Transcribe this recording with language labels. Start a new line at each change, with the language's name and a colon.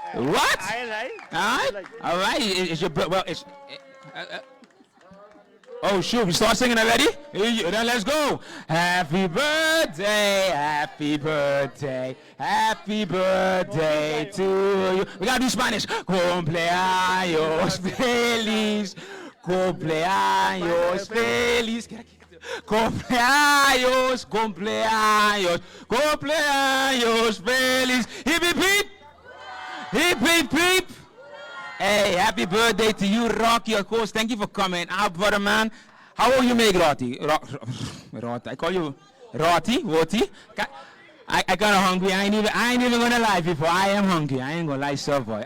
English: What? All right. It's your birthday. Well, it's... Oh, shoot, we start singing already? Then let's go. Happy birthday, happy birthday, happy birthday to you. We got to do Spanish.
Spanish: Cumpleaños feliz, cumpleaños feliz. Cumpleaños, cumpleaños, cumpleaños feliz. Hip, hip, hip. Hip, hip, hip.
English: Hey, happy birthday to you, Rocky, of course. Thank you for coming out, brother, man. How old you make, Rotti? Rotti. I call you Roti. I kind of hungry. I ain't even gonna lie, people. I am hungry. I ain't gonna lie, sir, boy.